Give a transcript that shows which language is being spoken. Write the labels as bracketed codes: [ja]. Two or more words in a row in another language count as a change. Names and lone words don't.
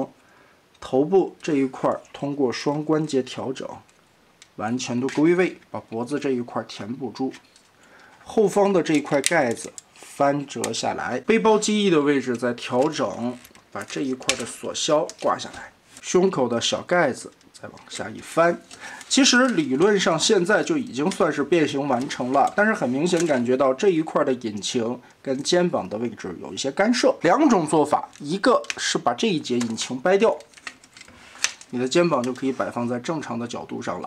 [zh] 頭部這一塊通過雙關節調整，完全的歸位，把脖子這一塊填補住。後方的這一塊蓋子翻折下來，背包機翼的位置再調整，把這一塊的鎖銷掛下来。胸口的小蓋子再往下一翻，其實理論上现在就已經算是變形完成了，但是很明顯感覺到這一塊的引擎跟肩膀的位置有一些干涉。2種做法，一個是把這一節引擎掰掉，你的肩膀就可以擺放在正常的角度上了。